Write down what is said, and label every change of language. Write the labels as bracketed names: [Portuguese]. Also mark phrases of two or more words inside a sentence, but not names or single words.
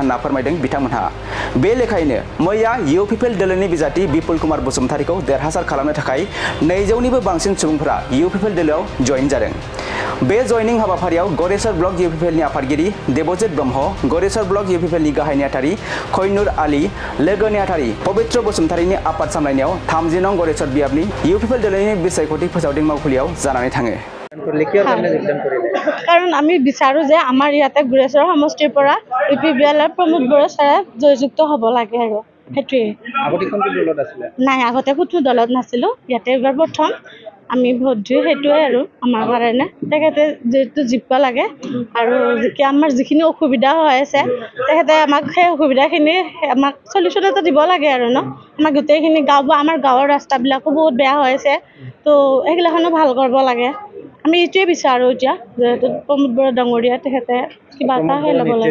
[Bodo] होनना फोरमायदों बिथांमोनहा बे लेखायैनो मैया इउपिपिएल दोलोनि बिजाथि बिपुल कुमार बसुमतारीखौ देरहासार खालामनो थाखाय 200निबो बांसिन सुबुंफोरा इउपिपिएल दोलोआव जयेन जादों बे जयनिं हाबाफारियाव गरेसर ब्लक इउपिपिएलनि आफादगिरि देबजित ब्रह्म गरेसर ब्लक इउपिपिएलनि गाहाय नेहाथारि खयनुर आली लोगो नेहाथारि पबित्र बसुमतारीनि आफाद सामलायनायाव 30 नं गरेसर बियाबनि इउपिपिएल दोलोनि बिसायख'थि फोसावदिं मावखुलियाव जानानै थाङो [Assamese] কাৰণ আমি বিচাৰো যে আমাৰ ইয়াতে গুৰেশ্বৰ সমষ্টিৰ পৰা ইউপিপিএলৰ প্ৰমোদ বড়ো ছাৰে জয়যুক্ত হ'ব লাগে আৰু হেতুৱে আগতে কোনটো দলত আছিল নাই আগতে কোনো দলত নাছিলো ইয়াতে এবাৰ প্ৰথম আমি ভোট দিও হেতুৱে আৰু আমাৰ কাৰণে তেখেতে যেটো জিপা লাগে আৰু কি আমাৰ যিখিনি অসুবিধা হৈ আছে তেখেতে আমাক সেই অসুবিধাখিনি আমাক সলিউশন এটা দিব লাগে আৰু ন আমাৰ গোটেইখিনি গাঁও বা আমাৰ গাঁৱৰ ৰাস্তাবিলাকো বহুত বেয়া হৈ আছে তো এইগিলাখনো ভাল কৰিব লাগে আমি এইটোৱে বিচাৰো এতিয়া যেহেতু প্ৰমোদ বড়ো ডাঙৰীয়া তেখেতে কিবা এটা হে ল'ব লাগে